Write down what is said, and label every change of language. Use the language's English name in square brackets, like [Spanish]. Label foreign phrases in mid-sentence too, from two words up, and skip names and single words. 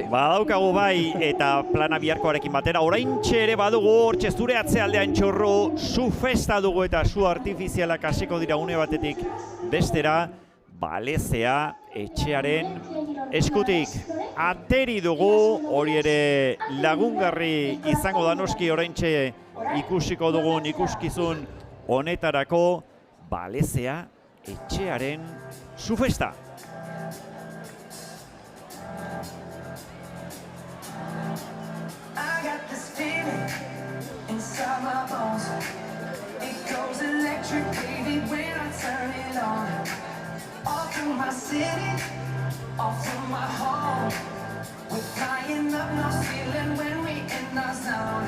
[Basque] Badaukagu bai, eta plana biharkoarekin batera, oraintxe ere badugu, hortxe zure atzealdean txorro, su festa dugu eta su artifizialak hasiko dira une batetik bestera, balezea etxearen eskutik ateri dugu, hori ere lagungarri izango da noski oraintxe ikusiko dugun ikuskizun honetarako, balezea etxearen su festa. [English] Inside my bones, it goes electric, baby, when I turn it on. All through my city, all through my home, We're flying up no ceiling when we in our zone.